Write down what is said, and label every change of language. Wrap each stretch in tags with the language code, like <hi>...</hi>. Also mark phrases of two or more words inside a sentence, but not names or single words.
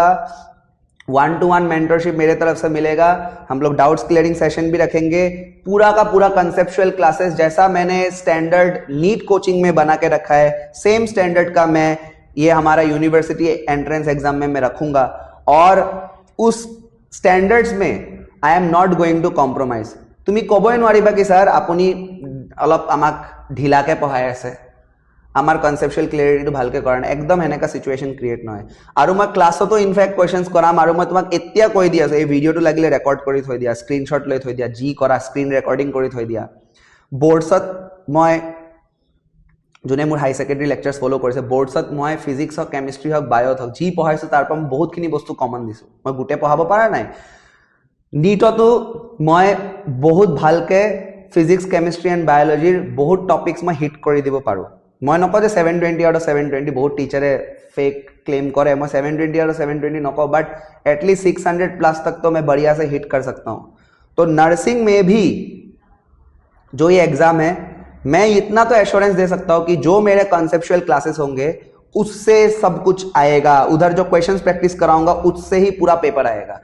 <hi>1-to-1 मेंटरशिप मेरे तरफ से मिलेगा, हम लोग</hi> <en>doubts clearing session</en> <hi>भी रखेंगे, पूरा का पूरा</hi> <en>conceptual classes</en> <hi>जैसा मैंने</hi> <en>standard NEET coaching</en> <hi>में बना के रखा है, सेम स्टैंडर्ड का मैं ये हमारा</hi> <en>university entrance exam</en> <hi>में मैं रखूंगा। और उस स्टैंडर्ड्स में</hi> <en>I am not going to compromise.</en> <as>তুমি ক'বই নোৱাৰিবা কি ছাৰ আপুনি অলপ আমাক ঢিলাকে পঢ়াই আছে, আমাৰ</as> <en>conceptual clarity</en> <as>ভালকে কৰা নাই, একদম এনেকা</as> <en>situation create</en> <as>নহয়। আৰু মই ক্লাছতো ইনফেক্ট কুৱেশ্যনছ কৰাম, আৰু মই তোমাক এতিয়া কৈ দি আছো এই ভিডিঅ'টো লাগিলে ৰেকৰ্ড কৰি থৈ দিয়া, স্ক্ৰীনশ্বট লৈ থৈ দিয়া, যি কৰা</as> <en>screen recording</en> <as>কৰি থৈ দিয়া। বৰ্ডছত মই যোনে মোৰ</as> <en>higher secondary lectures</en> <as>ফ'ল' কৰিছে, বৰ্ডছত মই ফিজিক্স হওক কেমিষ্ট্ৰি হওক বায়'ত হওক যি পঢ়াইছোঁ তাৰ পৰা মই বহুতখিনি বস্তু কমন দিছোঁ। মই গোটেই পঢ়াব পৰা নাই। নীটতো মই বহুত ভালকে</as> <en>physics chemistry and biology</en> <as>বহুত টপিক্স মই হিট কৰি দিব পাৰোঁ। মই নকওঁ যে</as> <en>720 out of 720,</en> <hi>বহুত टीचरे फेक क्लेम करे, मैं</hi> <en>720 out of 720</en> <hi>न कहूँ,</hi> <en>but at least</en> <hi>600+ तक तो मैं बढ़िया से हिट कर सकता हूँ। तो नर्सिंग में भी जो ये एग्जाम है, मैं इतना तो एश्योरेंस दे सकता हूँ कि जो मेरे</hi> <en>conceptual classes</en> <hi>होंगे उससे सब कुछ आएगा, उधर जो</hi> <en>questions practice</en> <hi>कराऊंगा उससे ही पूरा पेपर आएगा।</hi>